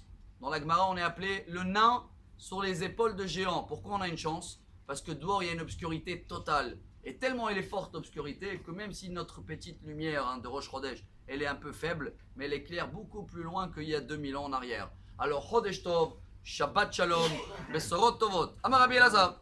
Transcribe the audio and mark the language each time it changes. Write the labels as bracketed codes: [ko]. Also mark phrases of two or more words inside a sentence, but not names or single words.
[fr] Dans la Gemara, on est appelé le nain sur les épaules de géant. Pourquoi on a une chance? Parce que dehors, il y a une obscurité totale. Et tellement elle est forte obscurité que même si notre petite lumière de Rosh Chodesh, elle est un peu faible, mais elle éclaire beaucoup plus loin qu'il y a 2000 ans en arrière. [he] Alors חודש טוב, שבת שלום, בשורות טובות, אמר רבי אלעזר.